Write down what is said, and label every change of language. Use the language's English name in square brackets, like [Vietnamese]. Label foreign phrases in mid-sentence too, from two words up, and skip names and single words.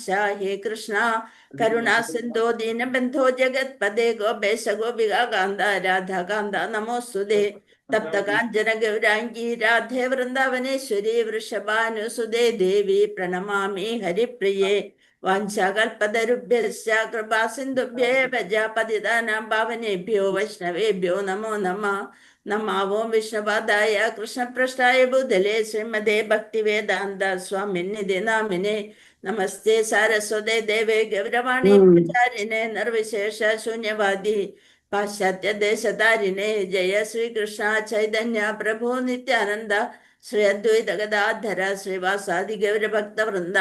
[Sanskrit] हे कृष्ण करुणा सिन्धो दीनबन्धो जगत्पदे गोपेश गोपिक कान्त राधाकान्त नमोस्तुते. तप्त काञ्चन गौराङ्गी राधे वृन्दावनेश्वरि वृषभानुसुते देवि प्रणमामि हरिप्रिये. वाञ्चाकल्पतरुभ्यश्च कृपा सिन्धुभ्येव पतितानां पावनेभ्यो वैष्णवेभ्यो नमो नमः. नमावो विष्णुपादाय कृष्णपृष्ठाय भूतले श्रीमते भक्तिवेदान्त स्वामिनिधि नामिने. नमस्ते सारस्वते देवे गौरवाणि प्रचारिणे निर्विशेष शून्यवादि पाश्चात्य देशतारिणे. जय श्रीकृष्ण चैतन्य प्रभु नित्यानन्द श्री अद्वैत गदाधर श्रीवासादि गौरभक्तवृन्द.